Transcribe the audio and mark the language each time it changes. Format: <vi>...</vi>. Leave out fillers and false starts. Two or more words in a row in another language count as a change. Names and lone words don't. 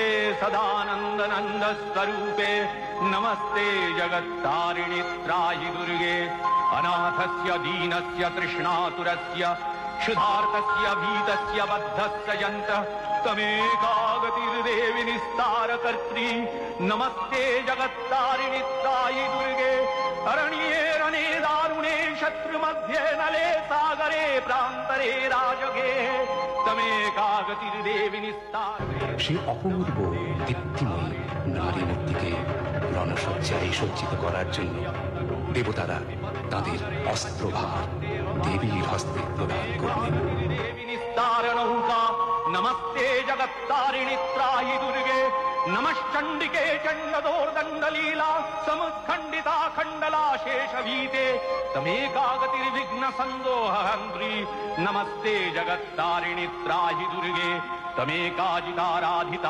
<sa>सदानंद नंद स्वरूपे नमस्ते जगत्तारिणि त्राहि दुर्गे अनाथस्य दीनस्य तृष्णातुरस्य क्षुधार्तस्य भीतस्य बद्धस्य यन्त्रः तमेकागतिर्देवि निस्तारकर्त्री नमस्ते जगत्तारिणि त्राहि दुर्गे अरण्ये रणे दारुणे शत्रुमध्ये नले सागरे प्रान्तरे राजगे तमेकागतिर्देवि निस्तारकर्त्री।</sa> <bn>সে অপূর্ব দীপ্তিময়ী নারী মূর্তিকে রণসজ্জায় সজ্জিত করার জন্য দেবতারা তাদের অস্ত্রভার দেবীর হস্তে প্রদান করলেন।</bn> <sa>नमस्ते जगत्तारिणि त्राहि दुर्गे नमश्चण्डिके चण्डदोर्दण्डलीला समुत्खण्डिता खण्डला शेषभीते तमेकागतिर्विघ्न सन्दोहहन्त्री नमस्ते जगत्तारिणि त्राहि दुर्गे तमेकाजिताराधिता</sa>